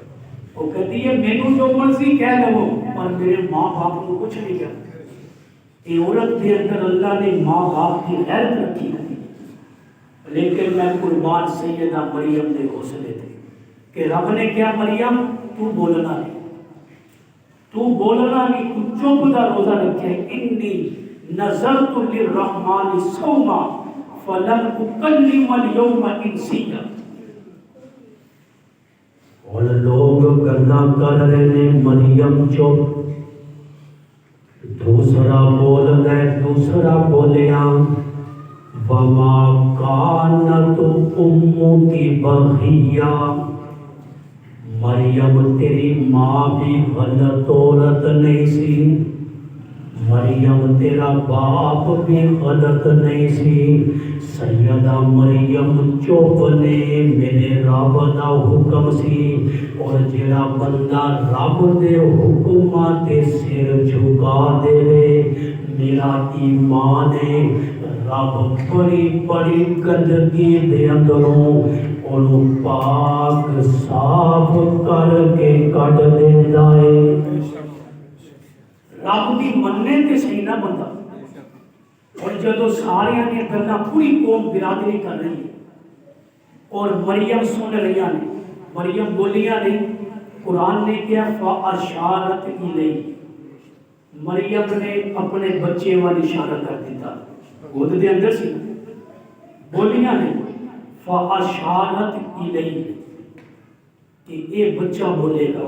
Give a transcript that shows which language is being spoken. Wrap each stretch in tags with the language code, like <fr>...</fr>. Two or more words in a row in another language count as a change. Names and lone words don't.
<ur>وہ کہتی ہے</ur> <pa>مینوں جو مرضی کہہ لو</pa> <ur>پر میرے ماں باپ کو کچھ نہیں کہتا۔ یہ عورت کے اندر اللہ نے ماں باپ کی غیرت رکھی ہے، لیکن میں قربان سیدہ مریم دے حوصلے تھے کہ رب نے کیا مریم تو بولنا نہیں، تو بولنا نہیں،</ur> <pa>تو چپ دا روزہ رکھے،</pa> <ar>انی نظرت للرحمن صوما فلن اکلم اليوم انسیا۔</ar> <pa>اور لوگ گلا کر رہے نے، مریم چپ، دوسرا بول گئے، دوسرا بولیا</pa> <ar>وما کانت امکی بغیا،</ar> <pa>مریم تیری ماں بھی غلط عورت نہیں سی، مریم تیرا باپ بھی غلط نہیں سی۔ سیدہ مریم چپ نے، میرے رب دا حکم سی، اور جڑا بندہ رب دے حکماں تے سر جھکا دے، میرا ایمان ہے رب بڑی بڑی گندگی دے اندروں اور پاک صاف کر کے کٹ دیندا ہے۔ رب دی مننے تے صحیح نہ بندہ، اور جدو سارے نے گلا پوری قوم برادری کر رہی ہے اور مریم سن رہی نے، مریم بولیاں نہیں، قرآن نے کیا</pa> <ar>فاشارت الیہ،</ar> <pa>مریم نے اپنے بچے والی اشارہ کر دیتا، گود دے اندر سی، بولیاں نہیں</pa> <ar>فاشارت الیہ</ar> <ur>کہ یہ بچہ بولے گا۔</ur>